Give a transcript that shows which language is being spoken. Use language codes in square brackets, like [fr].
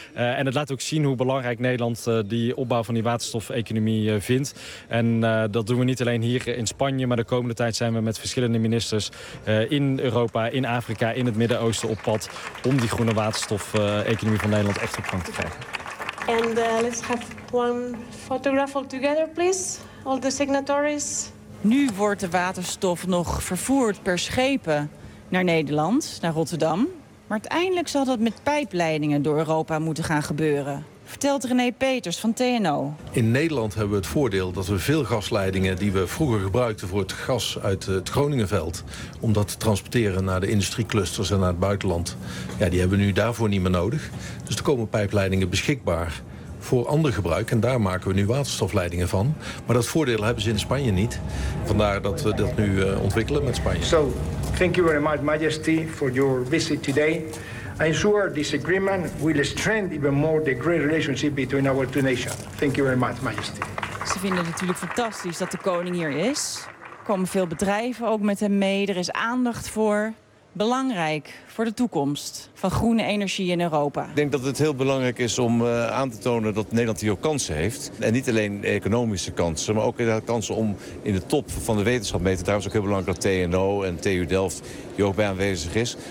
[nl] En het laat ook zien hoe belangrijk Nederland die opbouw van die waterstof-economie vindt. En dat doen we niet alleen hier in Spanje, maar de komende tijd zijn we met verschillende ministers in Europa, in Afrika, in het Midden-Oosten op pad om die groene waterstof-economie van Nederland echt op gang te krijgen. [en] En let's have one photograph all together, please. All the signatories. [nl] Nu wordt de waterstof nog vervoerd per schepen naar Nederland, naar Rotterdam. Maar uiteindelijk zal dat met pijpleidingen door Europa moeten gaan gebeuren. Vertelt René Peters van TNO. In Nederland hebben we het voordeel dat we veel gasleidingen die we vroeger gebruikten voor het gas uit het Groningenveld, om dat te transporteren naar de industrieclusters en naar het buitenland, ja, die hebben we nu daarvoor niet meer nodig. Dus er komen pijpleidingen beschikbaar voor ander gebruik en daar maken we nu waterstofleidingen van. Maar dat voordeel hebben ze in Spanje niet. Vandaar dat we dat nu ontwikkelen met Spanje. [en] So, thank you very much, Majesty, for your visit today. I'm sure this agreement will strengthen even more the great relationship between our two nations. Thank you very much, Majesty. [nl] Ze vinden natuurlijk fantastisch dat de koning hier is. Er komen veel bedrijven ook met hem mee. Er is aandacht voor. Belangrijk voor de toekomst van groene energie in Europa. Ik denk dat het heel belangrijk is om aan te tonen dat Nederland hier ook kansen heeft. En niet alleen economische kansen, maar ook kansen om in de top van de wetenschap mee te doen. Daarom is het ook heel belangrijk dat TNO en TU Delft hier ook bij aanwezig is.